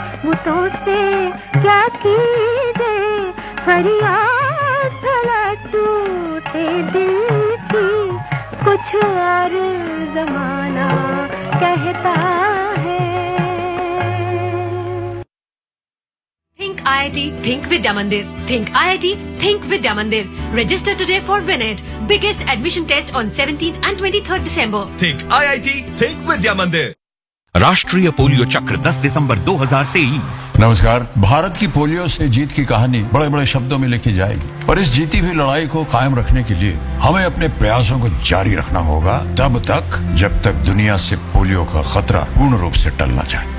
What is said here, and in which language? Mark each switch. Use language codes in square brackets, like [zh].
[hi] हाथों से क्या कीजे, फरियाद भला टूटे दिल की, कुछ और जमाना कहता है। [en] Think IIT, think Vidya Mandir. Think IIT, think Vidya Mandir. Register today for WinIt, biggest admission test on 17th and 23rd December. Think IIT, think Vidya Mandir. [hi] राष्ट्रीय पोलियो चक्र 10 दिसंबर 2023। नमस्कार। भारत की पोलियो से जीत की कहानी बड़े बड़े शब्दों में लिखी जाएगी, पर इस जीती हुई लड़ाई को कायम रखने के लिए हमें अपने प्रयासों को जारी रखना होगा तब तक जब तक दुनिया से पोलियो का खतरा पूर्ण रूप से टल न जाए।